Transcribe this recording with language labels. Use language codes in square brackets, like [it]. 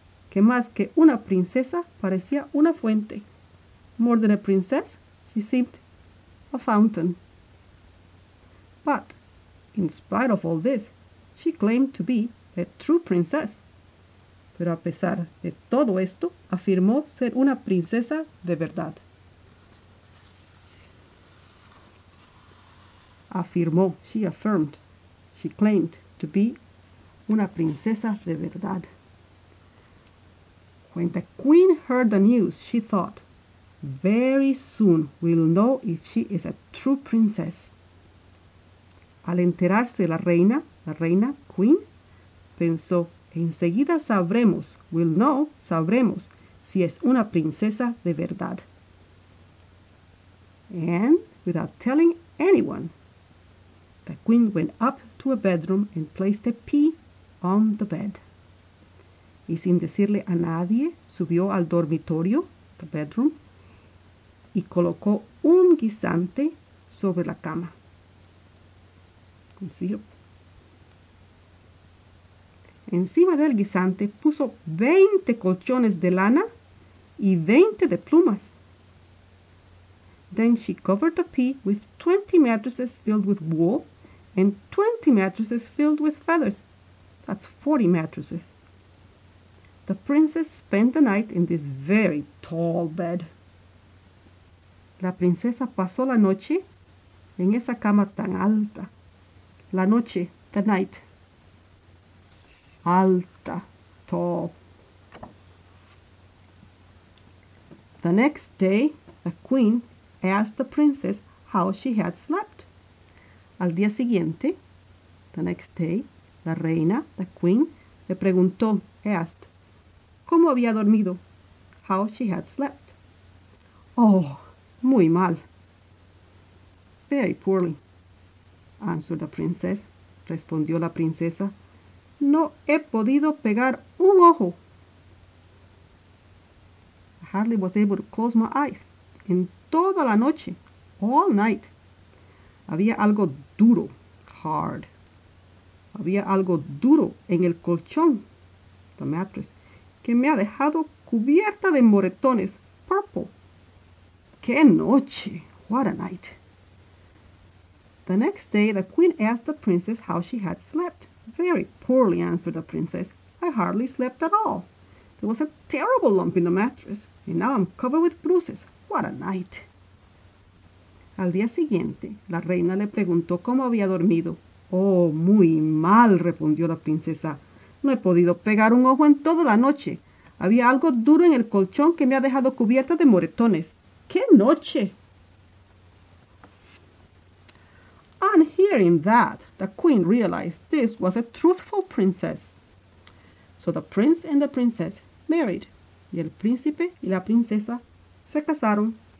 [es] que más que una princesa parecía una fuente. [en] More than a princess, she seemed a fountain. But, in spite of all this, she claimed to be a true princess. [es] Pero a pesar de todo esto, afirmó ser una princesa de verdad. Afirmó, [en] she affirmed, she claimed to be [es] una princesa de verdad. [en] When the queen heard the news, she thought, very soon we'll know if she is a true princess. [es] Al enterarse la reina, [en] queen, [es] pensó, enseguida sabremos, [en] we'll know, [es] sabremos, si es una princesa de verdad. [en] And, without telling anyone, the queen went up to a bedroom and placed a pea on the bed. [es] Y sin decirle a nadie, subió al dormitorio, [en] the bedroom, [es] y colocó un guisante sobre la cama. Encima del guisante puso 20 colchones de lana y 20 de plumas. [en] Then she covered the pea with 20 mattresses filled with wool and 20 mattresses filled with feathers. That's 40 mattresses. The princess spent the night in this very tall bed. [es] La princesa pasó la noche en esa cama tan alta. La noche, [en] the night. [es] Alta, [en] tall. The next day, the queen asked the princess how she had slept. [es] Al día siguiente, [en] the next day, [es] la reina, [en] the queen, [es] le preguntó, [en] asked, [es] cómo había dormido, [en] how she had slept. [es] Oh, muy mal. [en] Very poorly, answered the princess. [es] Respondió la princesa. No he podido pegar un ojo. [en] I hardly was able to close my eyes. [es] En toda la noche, [en] all night, [es] había algo duro, [en] hard. [es] Había algo duro en el colchón, [en] the mattress, [es] que me ha dejado cubierta de moretones, [en] purple. [es] ¡Qué noche! [en] What a night! The next day, the queen asked the princess how she had slept. Very poorly, answered the princess. I hardly slept at all. There was a terrible lump in the mattress, and now I'm covered with bruises. What a night! [es] Al día siguiente, la reina le preguntó cómo había dormido. Oh, muy mal, respondió la princesa. No he podido pegar un ojo en toda la noche. Había algo duro en el colchón que me ha dejado cubierta de moretones. ¡Qué noche! [en] On hearing that, the queen realized this was a truthful princess. So the prince and the princess married. [es] Y el príncipe y la princesa se casaron.